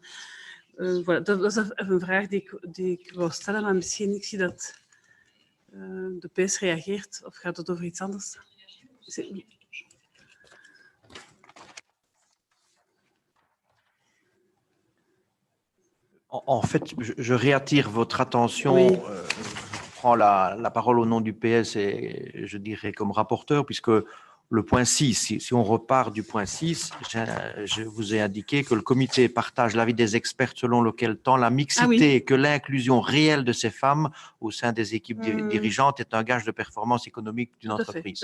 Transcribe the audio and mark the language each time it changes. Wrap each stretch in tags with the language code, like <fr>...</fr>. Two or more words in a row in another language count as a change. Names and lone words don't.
<nl>Voilà, dat was even een vraag die ik wou stellen, maar misschien ik zie dat de PS reageert. Of gaat het over iets anders?</nl> <fr>En fait, je réattire votre attention. Oui. Je prends la parole au nom du PS et je dirais comme rapporteur, puisque le point 6, si on repart du point 6, je vous ai indiqué que le comité partage l'avis des experts selon lequel tant la mixité que l'inclusion réelle de ces femmes au sein des équipes dirigeantes est un gage de performance économique d'une entreprise.</fr>